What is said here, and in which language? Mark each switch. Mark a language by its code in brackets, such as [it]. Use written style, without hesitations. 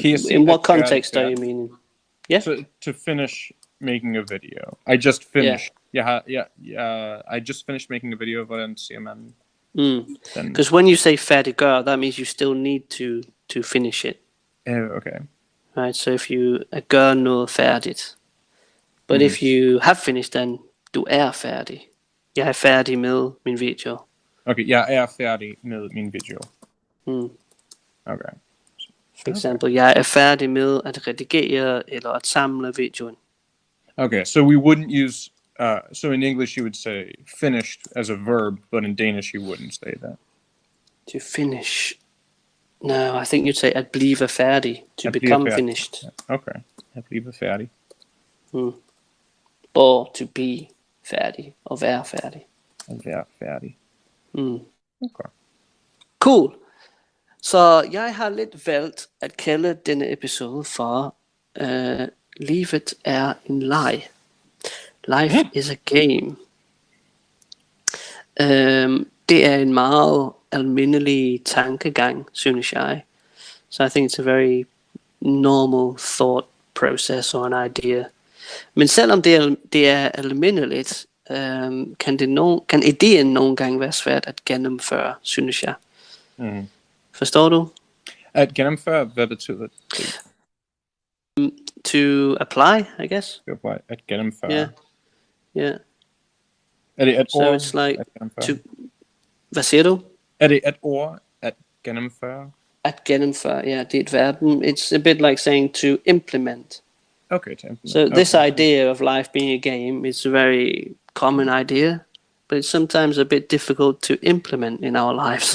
[en] In what context are you meaning? Yeah. So to finish making a video. I just finished. I just finished making a video. [da] Hvordan siger man? [en] Because when you say færdiggøre, that means you still need to finish it. Okay. Right. So if you gør noget færdigt, but if you have finished, then [da] du er færdig. Jeg er færdig med min video. Okay, jeg er færdig med min video. Okay. [en] For example, [da] jeg er færdig med at redigere eller at samle videoen. [en] Okay, so we wouldn't use. So in English you would say finished as a verb, but in Danish you wouldn't say that. To finish. No, I think you'd say [da] at blive færdig. [en] To become finished. [da] Okay, at blive færdig. [en] Or to be færdig. [da] Og være færdig. At være færdig. Okay. Cool. Så jeg har lidt valgt at kalde denne episode for Livet er en leg. [en] Life is a game. [da] Det er en meget almindelig tankegang, synes jeg. [en] So I think it's a very normal thought process or an idea. [da] Men selvom det er almindeligt, kan ideen nogle gange være svært at gennemføre, synes jeg. Forstår du? At gennemføre, hvad betyder det? [en] To apply, I guess. To apply, at gennemføre. Yeah. [da] Er det et ord? [en] So it's like to. [da] Hvad siger du? Er det et ord at gennemføre? At gennemføre, yeah, det er et verb. [en] It's a bit like saying to implement. Okay, to implement. So this idea of life being a game is a very common idea, but it's sometimes a bit difficult to implement in our lives.